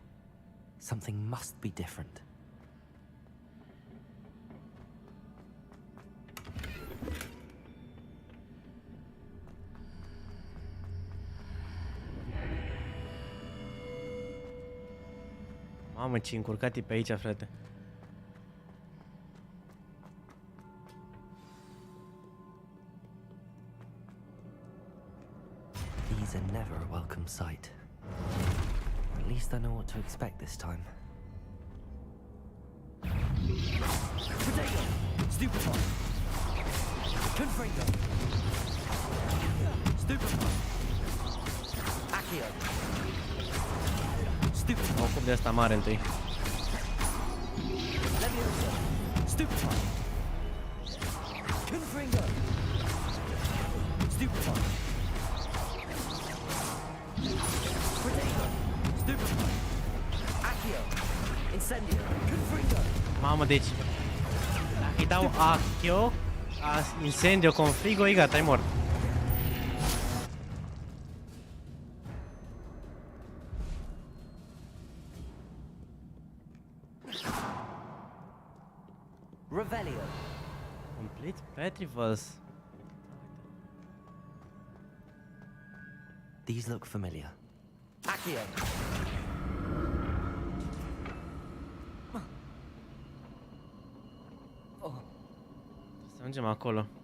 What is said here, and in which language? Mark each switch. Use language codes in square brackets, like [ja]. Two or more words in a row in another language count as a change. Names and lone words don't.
[en] Something must be different. [ro] Mamă, ce încurcat e pe aici, frate. [en] These are never a welcome sight. At least I know what to expect this time. Potato! Stupefy! Confringo! Stupefy! Accio! Stupefy! [ro] O cup de asta mare întâi. [en] Leviosa! Stupefy! Confringo! Stupefy! Potato! Stupefy! Accio! Incendio! Confringo! [ro] Mamă, deci dacă îi dau Accio, Incendio, Confrigo, e gata, e mort. [en] Revelio! Complete Petrivals. These look familiar. Accio! [ro] Să mergem acolo.